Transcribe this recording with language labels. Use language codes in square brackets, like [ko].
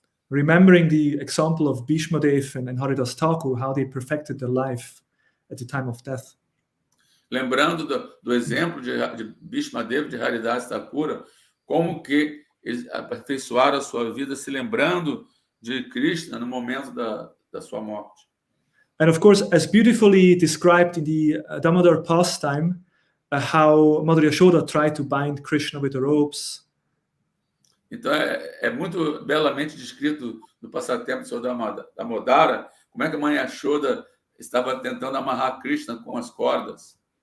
[en] Remembering the example of Bhishma Dev and Haridas Thakur, how they perfected their life at the time of death. [pt] Lembrando do exemplo de Bhishma Dev, de Haridas Thakur, como que eles aperfeiçoaram a sua vida se lembrando de Krishna no momento da sua morte. [en] And of course, as beautifully described in the Damodar pastime, how Mother Yashoda tried to bind Krishna with the ropes. [pt] Então, é muito belamente descrito no passatempo do Senhor Damodara, como é que a mãe Yashoda estava tentando amarrar Krishna com as cordas.